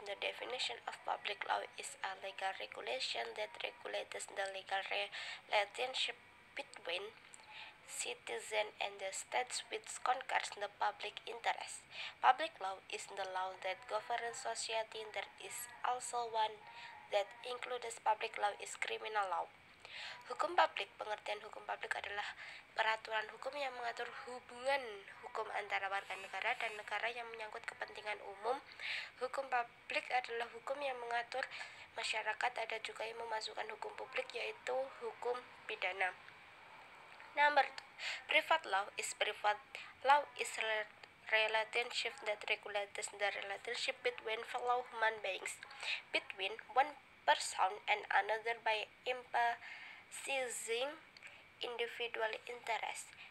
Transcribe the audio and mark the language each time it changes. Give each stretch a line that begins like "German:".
English: The definition of public law is a legal regulation that regulates the legal relationship between citizen and the state which concerns the public interest. Public law is the law that governs society. There is also one that includes public law is criminal law.
Indonesian: Hukum publik. Pengertian hukum publik adalah peraturan hukum yang mengatur hubungan hukum antara warga negara dan negara yang menyangkut kepentingan umum. Hukum publik adalah hukum yang mengatur masyarakat. Ada juga yang memasukkan hukum publik, yaitu hukum pidana.
English: Number 2. Private law is relationship that regulates the relationship between fellow human beings, between one person and another by emphasizing individual interest.